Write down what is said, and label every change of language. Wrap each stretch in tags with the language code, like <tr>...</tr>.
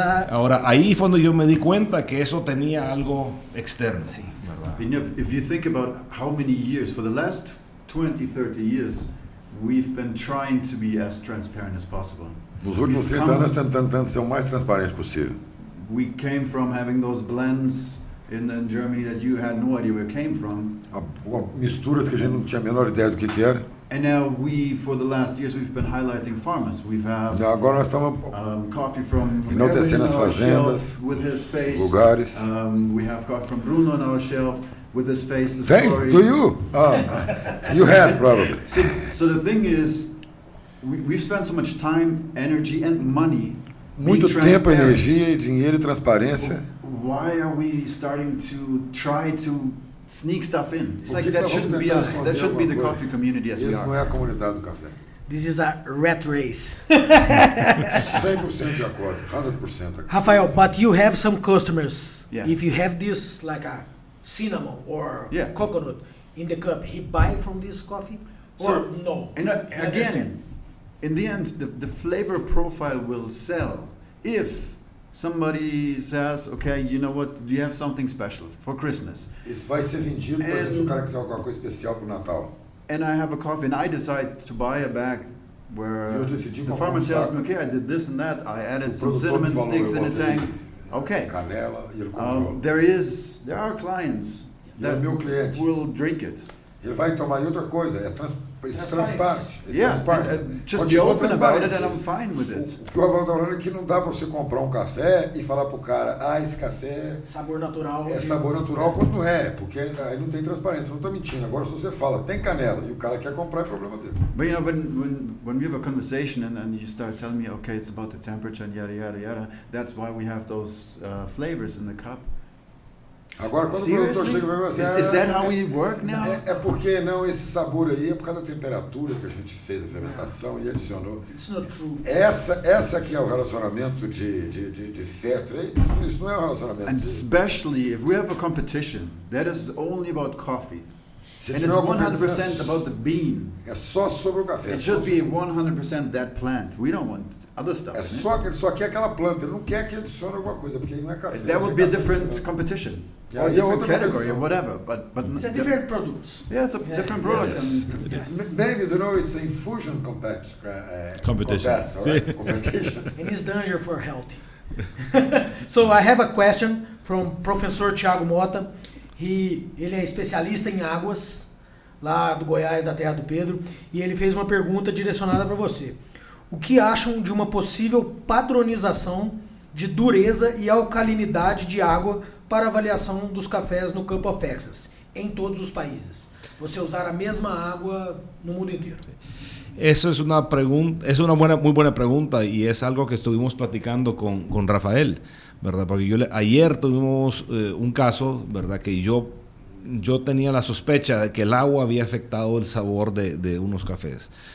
<es>Ahora, ahí fue donde yo me di cuenta que eso tenía algo externo. Sí.</es> <en>If you think about how many years, for the last 20, 30 years, we've been trying to be as transparent as possible.</en> <pt>Nos últimos 30 anos tentando ser o mais transparente possível.</pt> <en>We came from having those blends in Germany that you had no idea where it came from.</en> <pt>Misturas que a gente não tinha a menor ideia do que era.</pt> <en>And now for the last years, we've been highlighting farmers.</en> <pt>Agora nós estamos</pt> <en>coffee from</en> <pt>enaltecendo as fazendas,</pt> <en>with his face.</en> <pt>Lugares.</pt> <en>We have coffee from Brunão on our shelf with his face. Story. Do you? You had probably. So the thing is, we've spent so much time, energy, and money.</en> <pt>Muito tempo, energia, dinheiro e transparência.</pt> <en>Why are we starting to try to sneak stuff in? It's like that shouldn't be us. That should be the coffee community as we are.</en> <pt>Isso não é a comunidade do café.</pt> <en>This is a rat race.</en> <pt>100% de acordo, 100%.</pt> <en>Rafael, but you have some customers. Yeah. If you have this like a cinnamon or coconut in the cup, he buy from this coffee or no? And again, in the end, the flavor profile will sell if somebody says, okay, you know what, do you have something special for Christmas?</en> <pt>Isso vai ser vendido, por exemplo, se o cara quiser alguma coisa especial para o Natal.</pt> <en>And I have a coffee, and I decide to buy a bag where the farmer tells me, okay, I did this and that, I added some cinnamon sticks in a tank. Okay.</en> <pt>Canela, e ele comprou.</pt> <en>There are clients that will drink it.</en> <pt>Ele vai tomar outra coisa, é transparente.</pt> <en>Just be open about it and I'm fine with it.</en> <pt>O que o Rafael está falando é que não dá para você comprar um café e falar pro cara, esse café sabor natural. É sabor natural quando não é, porque aí não tem transparência, não está mentindo. Agora se você fala, tem canela, e o cara quer comprar, é problema dele.</pt> <en>But you know, when we have a conversation and you start telling me, okay, it's about the temperature and yada yada yada, that's why we have those flavors in the cup.</en> <pt>Agora, quando o produtor chega e vai dizer,</pt> <en>is that how we work now?</en> <pt>É porque não, esse sabor aí é por causa da temperatura que a gente fez a fermentação e adicionou.</pt> <en>It's not true.</en> <pt>Essa que é o relacionamento de fair trade, isso não é um relacionamento.</pt> <en>And especially if we have a competition that is only about coffee. And it's 100% about the bean.</en> <pt>É só sobre o café.</pt> <en>It should be 100% that plant. We don't want other stuff.</en> <pt>Ele só quer aquela planta. Ele não quer que adicione alguma coisa, porque não é café.</pt> <en>That would be a different competition. Or a different category or whatever. But it's a different product. Yeah, it's a different product. Yes. Maybe, you know, it's an infusion competition. Competition. And it's danger for health. So I have a question from Professor Thiago Mota.</en> <pt>Ele é especialista em águas, lá do Goiás, da terra do Pedro, e ele fez uma pergunta direcionada para você. O que acham de uma possível padronização de dureza e alcalinidade de água para avaliação dos cafés no Cup of Excellence, em todos os países? Você usar a mesma água no mundo inteiro.</pt> <es>Eso es una pregunta, es una muy buena pregunta y es algo que estuvimos platicando con Raphael, ¿verdad? Porque ayer tuvimos un caso, ¿verdad? Que yo tenía la sospecha de que el agua había afectado el sabor de unos cafés.</es>